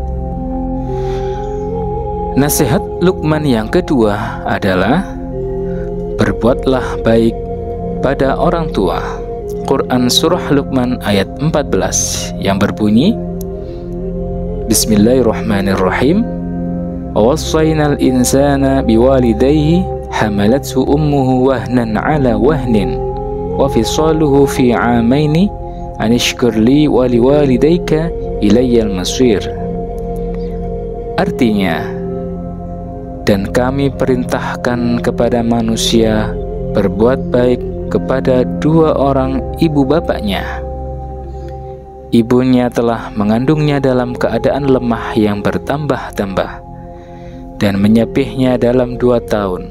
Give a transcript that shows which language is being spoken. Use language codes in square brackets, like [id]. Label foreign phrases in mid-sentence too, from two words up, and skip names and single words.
[id] Nasihat Luqman yang kedua adalah berbuatlah baik pada orang tua. Quran surah Luqman ayat 14 yang berbunyi, Bismillahirrahmanirrahim. [ar] ووصينا الإنسان بوالديه حملته أمه وهنا على وهن وفصاله في عامين أن اشكر لي ولوالديك إلي المصير. [id] Artinya, dan kami perintahkan kepada manusia berbuat baik kepada dua orang ibu bapaknya. Ibunya telah mengandungnya dalam keadaan lemah yang bertambah-tambah dan menyapihnya dalam 2 tahun.